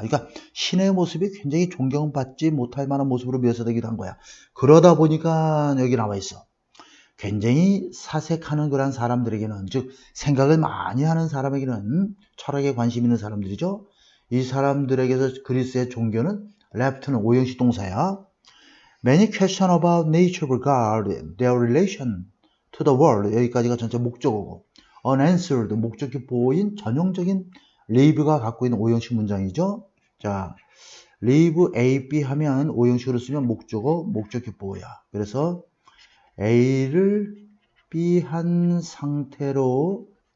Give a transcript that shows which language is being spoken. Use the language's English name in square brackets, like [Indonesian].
[Korean] 그러니까 신의 모습이 굉장히 존경받지 못할 만한 모습으로 묘사되기도 한 거야. 그러다 보니까 여기 나와 있어. 굉장히 사색하는 그런 사람들에게는, 즉 생각을 많이 하는 사람에게는, 철학에 관심 있는 사람들이죠. 이 사람들에게서 그리스의 종교는 left는 오형식 동사야. [English] Many question about nature regard their relation to the world. [Korean] 여기까지가 전체 목적어고 unanswered, 목적이 보인 전형적인 leave가 갖고 있는 오형식 문장이죠. 자, leave A, B 하면 오형식으로 쓰면 목적어, 목적이 보야. 그래서 A를 B한 상태로